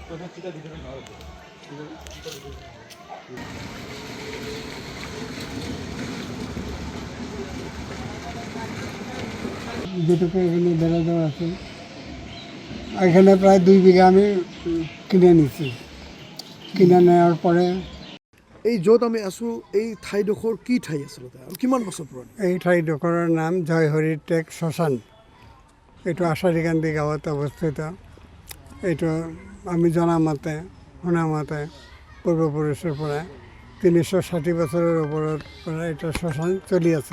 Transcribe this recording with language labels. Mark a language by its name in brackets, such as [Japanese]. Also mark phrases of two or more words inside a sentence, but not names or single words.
[Bangla] যেটুকু এখানে বেড়া দেওয়া আছে এখানে প্রায় 2 বিঘা আমি কিনে নিছি। কিনে নেওয়ার পরে [Assamese] এই য'ত আমি আছোঁ এই ঠাইডোখৰ কি ঠাই আচলতে আৰু কিমান বছৰ পুৰণি? এই ঠাইডোখৰৰ নাম জয়হৰি টেক শ্মশান। এইটো আশাৰীকান্দি গাঁৱত অৱস্থিত। এইটো আমি জনামতে শুনামতে পূৰ্বপুৰুষৰ পৰা 360 বছৰৰ ওপৰত পৰা এটা শ্মশান চলি আছে।